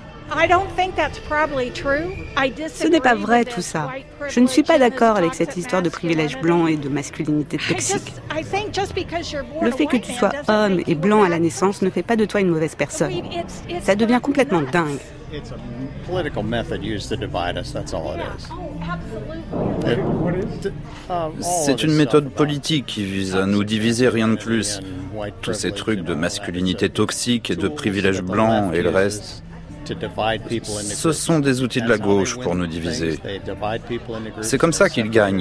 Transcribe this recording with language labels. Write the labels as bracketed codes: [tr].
[fr] Ce n'est pas vrai tout ça. Je ne suis pas d'accord avec cette histoire de privilège blanc et de masculinité toxique. Le fait que tu sois homme et blanc à la naissance ne fait pas de toi une mauvaise personne. Ça devient complètement dingue. [en] It's a political method used to divide us, that's all it is. Oh, absolutely. What is it? [fr] C'est une méthode politique qui vise à nous diviser, rien de plus. Tous ces trucs de masculinité toxique et de privilèges blancs et le reste, ce sont des outils de la gauche pour nous diviser. C'est comme ça qu'ils gagnent.